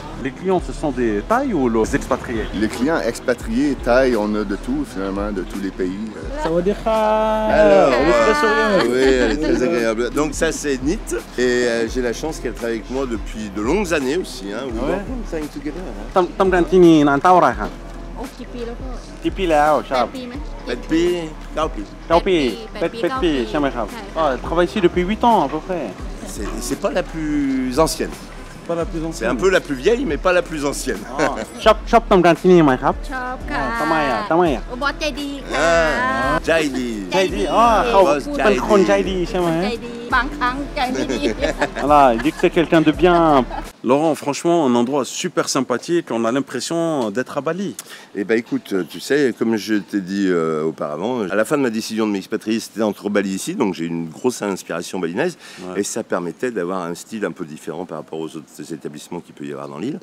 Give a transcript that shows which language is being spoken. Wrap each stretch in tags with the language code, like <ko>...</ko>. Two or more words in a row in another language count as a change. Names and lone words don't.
<fr>Les clients, ce sont des Thaïs ou les expatriés? Les clients expatriés, Thaï, on a de tout, finalement, de tous les pays.</fr> <th>สวัสดีครับ.</th> <fr>Alors, Elle est très souriante. oui, elle est très agréable. Donc ça, c'est Nit. Et j'ai la chance qu'elle travaille avec moi depuis de longues années aussi.</fr> <en>Hein. We</en> <fr>Ouais.</fr> <en>work on together,</en> <fr>hein.</fr> <th>ทำงานที่นี่นานเท่าไหร่ครับ โอ้กี่ปีแล้วพ่อ กี่ปีแล้วค แป รับ ดปีไหม</th> <fr>8 pays, 9 pays.</fr> <th>9 ปี แปดปี 8 ปีใช่ไหมครับ ใช่</th> <fr>Ah, elle travaille ici depuis 8 ans à peu près. C'est pas la plus ancienne. Pas la plus C'est un peu la plus vieille, mais pas la plus ancienne.</fr> <th>ชอบทำงานที่นี่ไหมครับ ชอบค่ะ ทำไมอ่ะ โอ้บอสใจดีค่ะ Jaidi. ใจดีอ๋อเขาเป็นคนใจดีใช่ไหม ใจดีบางครั้งใจไม่ดี</th> <fr>Voilà, il dit que c'est quelqu'un de bien. Laurent, franchement, un endroit super sympathique, on a l'impression d'être à Bali. Eh ben écoute, tu sais, comme je t'ai dit auparavant, à la fin de ma décision de m'expatrier, c'était entre Bali ici, donc j'ai une grosse inspiration balinaise, Ouais. et ça permettait d'avoir un style un peu différent par rapport aux autres établissements qu'il peut y avoir dans l'île.</fr>